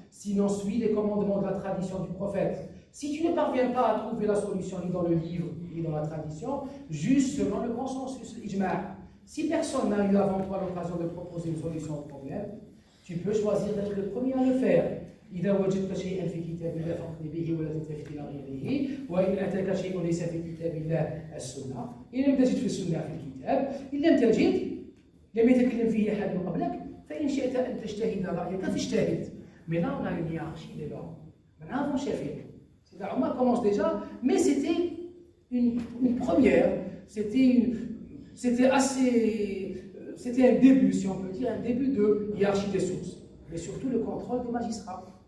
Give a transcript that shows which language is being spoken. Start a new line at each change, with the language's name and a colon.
French: Sinon, suis les commandements de la tradition du prophète. Si tu ne parviens pas à trouver la solution ni dans le livre, ni dans la tradition, juge selon le consensus, l'ijma'. Si personne n'a eu avant toi l'occasion de proposer une solution au problème, tu peux choisir d'être le premier à le faire.
Arabic: إذا وجدت شيئا في كتاب الله فاقض به ولا تلتفت إلى غيره وإن أتاك شيء ليس في كتاب الله السنة إن لم تجد في السنة في الكتاب إن لم تجد لم يتكلم فيه أحد قبلك فإن شئت أن تجتهد رأيك فاجتهد.
French: Mais là on a une hiérarchie des normes. Maintenant avant Shafi'i, Omar commence déjà, mais c'était une première, c'était un début, si on peut dire, un début de hiérarchie des sources, mais surtout le contrôle des magistrats.